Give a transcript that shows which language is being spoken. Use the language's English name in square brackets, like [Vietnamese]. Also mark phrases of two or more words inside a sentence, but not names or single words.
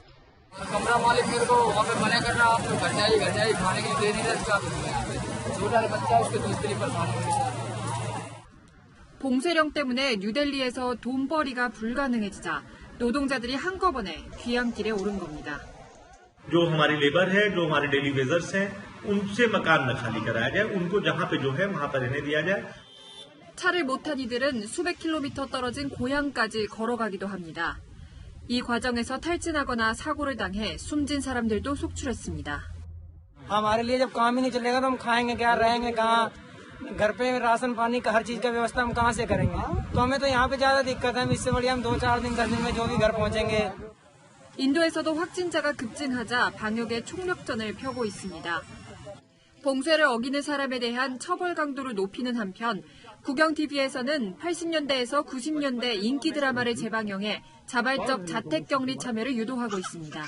[Korean] 봉쇄령 때문에 뉴델리에서 돈벌이가 불가능해지자 노동자들이 한꺼번에 귀향길에 오른 겁니다. [Hindi] जो हमारी लेबर है, जो हमारे [English] daily wagers [Hindi] हैं, उनसे मकान न खाली कराया जाए, उनको जहां पे जो है वहां पर रहने दिया जाए. [Korean] 차를 못 탄 이들은 수백 킬로미터 떨어진 고향까지 걸어가기도 합니다. 이 과정에서 탈진하거나 사고를 당해 숨진 사람들도 속출했습니다. [Hindi] हमारे लिए जब काम ही नहीं चलेगा तो हम खाएंगे क्या, रहेंगे कहाँ, घर पे राशन पानी का हर चीज का व्यवस्था हम कहाँ से करेंगे? तो हमें तो यहाँ पे ज्यादा दिक्कत है, इससे बढ़िया हम 2-4 दिन 10 दिन में जो भी घर पहुँचेंगे. [Korean] 인도에서도 확진자가 급증하자 방역에 총력전을 펴고 있습니다. 봉쇄를 어기는 사람에 대한 처벌 강도를 높이는 한편 국영TV에서는 80년대에서 90년대 인기 드라마를 재방영해 자발적 자택격리 참여를 유도하고 있습니다.